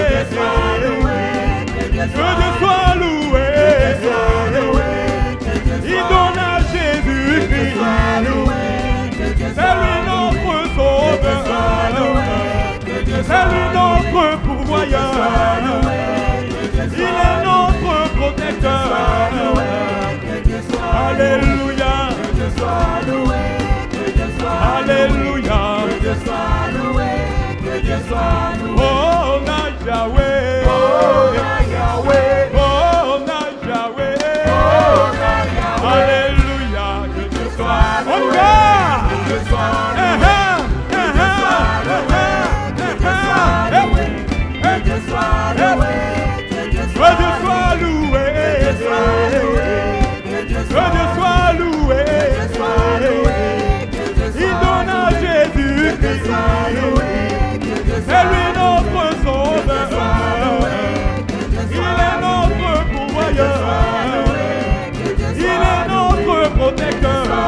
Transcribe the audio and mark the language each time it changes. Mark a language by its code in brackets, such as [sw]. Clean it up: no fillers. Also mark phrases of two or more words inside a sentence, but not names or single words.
[fr] il donne à Jésus-Christ, c'est lui notre sauveur, c'est lui notre pourvoyeur, il est notre protecteur. Alléluia, alléluia, [ln] oh na Yahweh, oh na Yahweh, [fr] alléluia, que Dieu soit loué, que Dieu soit loué, que Dieu soit loué, il donne à Jésus-Christ, c'est lui notre sauveur, il est notre pourvoyeur, il est notre protecteur.